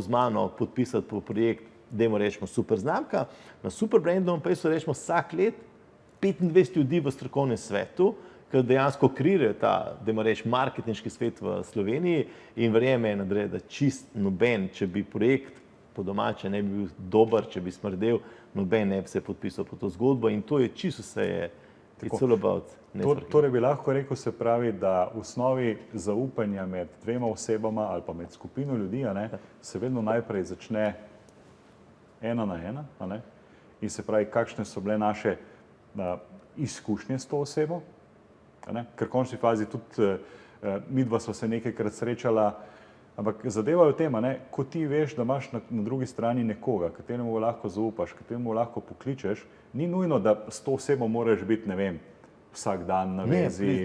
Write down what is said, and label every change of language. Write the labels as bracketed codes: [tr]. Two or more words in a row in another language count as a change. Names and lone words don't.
[sl] z mano podpisati po projekt, dajmo rečemo super znamka, na Super Brandom pa so rečemo vsak let 25 ljudi v strokovnem svetu, ki dejansko kreirajo ta, dajmo reči, marketinški svet v Sloveniji in verjame, Andrej, da čist noben, če bi projekt po domače ne bi bil dober, če bi smrdel, noben ne bi se podpisal po to zgodbo in to je čisto vse je, [en] it's all about. [sl] Torej bi lahko rekel, se pravi, da v osnovi zaupanja med dvema osebama ali pa med skupino ljudi, se vedno najprej začne ena na ena, in se pravi, kakšne so bile naše izkušnje s to osebo, ker v končni fazi tudi midva sva se nekajkrat srečala, ampak zadeva je v tem, ko ti veš, da imaš na drugi strani nekoga, kateremu lahko zaupaš, kateremu lahko pokličeš, ni nujno, da s to osebo moraš biti, ne vem, vsak dan na vezi.